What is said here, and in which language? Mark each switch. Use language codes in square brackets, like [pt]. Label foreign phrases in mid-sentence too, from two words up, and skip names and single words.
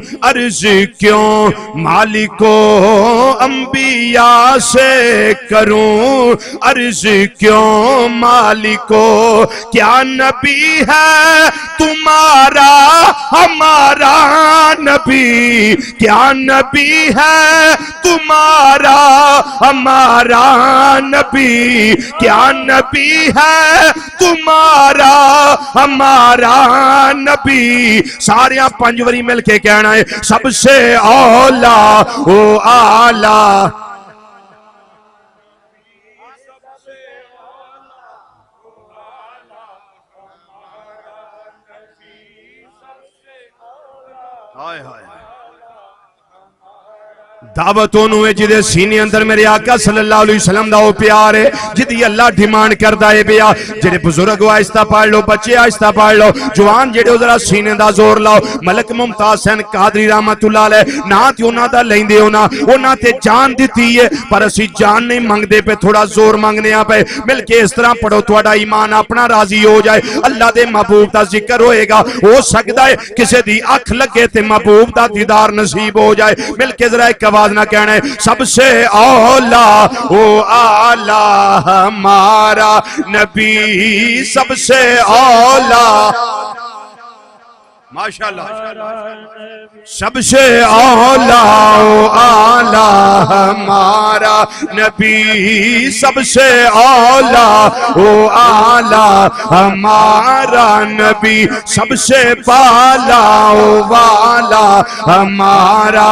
[ur] عرض کیوں مالکو انبیا سے کروں عرض کیوں مالکو کیا نبی ہے تمہارا ہمارا نبی، کیا نبی ہے تمہارا ہمارا نبی، کیا نبی ہے تمہارا ہمارا نبی. [pa] سارے پنج وری مل کے کہنا ہے [ur] سب سے اولیٰ و اعلیٰ, [pa] ہائے ہائے دعوت ہے جہدے سینے اندر میرے آقا [ar] صلى الله عليه وسلم [pa] دا او پیار ہے جہدی اللہ ڈیمانڈ کردا ہے پیا. جیہڑے بزرگ آہستہ پڑھ لو، بچے آہستہ پڑھ لو، جوان جیہڑے ذرا سینے دا زور لاؤ. ملک ممتاز حسین قادری [ar] رحمة الله عليه [pa] نا تے انہاں دا لیندے ہونا، انہاں تے جان دتی ہے پر اسی جان نہیں منگدے پے، تھوڑا زور منگنے آں پے. مل کے اس طرح پڑھو تہاڈا ایمان اپنا راضی ہو جائے، اللہ دے محبوب دا ذکر ہوئےگا. ہو سکدا ہے کسی دی اکھ لگے تے محبوب دا دیدار نصیب ہو جائے. مل کے ذرا ایک آواز نا کہنا ہے [ur] سب سے اولیٰ و اعلیٰ ہمارا نبی، سب سے اولیٰ ماشاءاللہ سب سے اولیٰ و اعلیٰ ہمارا نبی، سب سے اولیٰ و اعلیٰ ہمارا نبی، سب سے بالا و والا ہمارا.